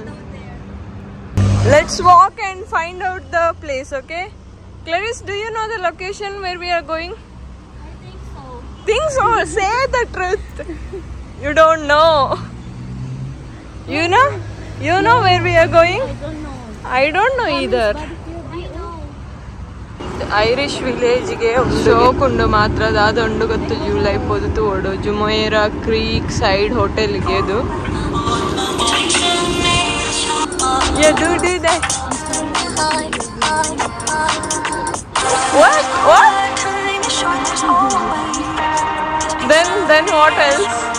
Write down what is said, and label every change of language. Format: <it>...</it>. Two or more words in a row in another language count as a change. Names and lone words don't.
<en>Let's walk and find out the place, okay? Clarice, do you know the location where we are going? I think so. Think so? Say the truth. You don't know. You know? You know where we are going? I don't know. I don't know either. I know.</en> <tcy>ಐರಿಷ್ ವಿಲೇಜ್ಗೆ ಶೋಕ್ ಉಂಡು ಮಾತ್ರ ಅದೊಂದು ಗೊತ್ತು ಜೂಲೈ ಪೊದ್ದು ಓಡು ಜುಮೈರಾ ಕ್ರೀಕ್ ಸೈಡ್ ಹೋಟೆಲ್ಗೆ ಅದು</tcy> <en>then what else?</en>